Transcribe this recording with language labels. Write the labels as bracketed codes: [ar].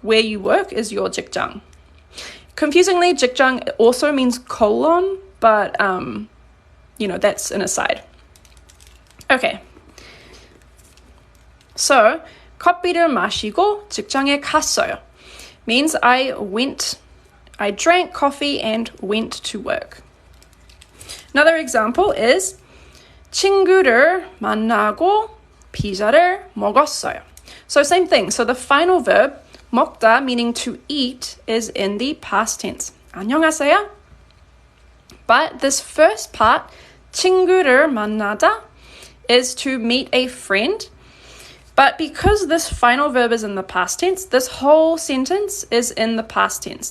[en] Where you work is your 직장. Confusingly, 직장 also means colon, but, that's an aside. Okay. So, [ko] 커피를 마시고 직장에 갔어요 [en] means I drank coffee and went to work. Another example is [ko] 친구를 만나고 피자를 먹었어요. [en] So same thing. So the final verb 먹다, meaning to eat, is in the past tense. [ko] 안녕하세요. [en] But this first part, [ko] 친구를 만나다, [en] is to meet a friend. But because this final verb is in the past tense, this whole sentence is in the past tense.